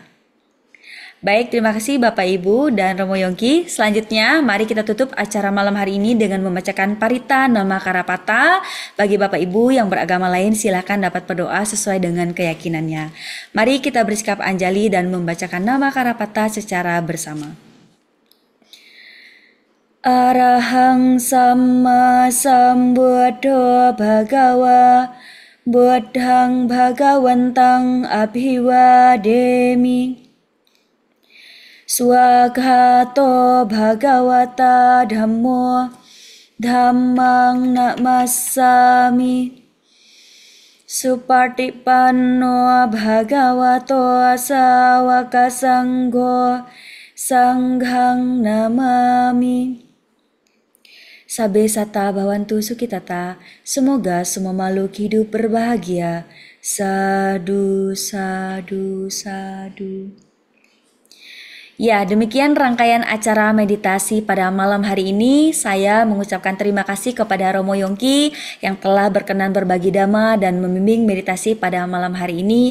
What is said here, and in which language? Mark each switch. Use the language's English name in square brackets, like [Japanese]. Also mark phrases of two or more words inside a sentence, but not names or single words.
[Indonesian] Baik, terima kasih Bapak Ibu dan Romo Yongki. Selanjutnya, mari kita tutup acara malam hari ini dengan membacakan Parita Nama Karapata. Bagi Bapak Ibu yang beragama lain, silakan dapat berdoa sesuai dengan keyakinannya. Mari kita bersikap anjali dan membacakan Nama Karapata secara bersama. [Pali] Arahang Sama Sambuddho Bhagawa Buddhang Bhagawantang Abhiwademi Swaghato Bhagavata Dhammo Dhammang Namasami Supartipanno Bhagavato Sawaka Sangho Sanghang Namami. Sabe sata bawantu sukitata, [Indonesian] semoga semua makhluk hidup berbahagia. [Pali] Sadu, sadu, sadu. [Indonesian] Ya, demikian rangkaian acara meditasi pada malam hari ini. Saya mengucapkan terima kasih kepada Romo Yongki yang telah berkenan berbagi dhamma dan membimbing meditasi pada malam hari ini.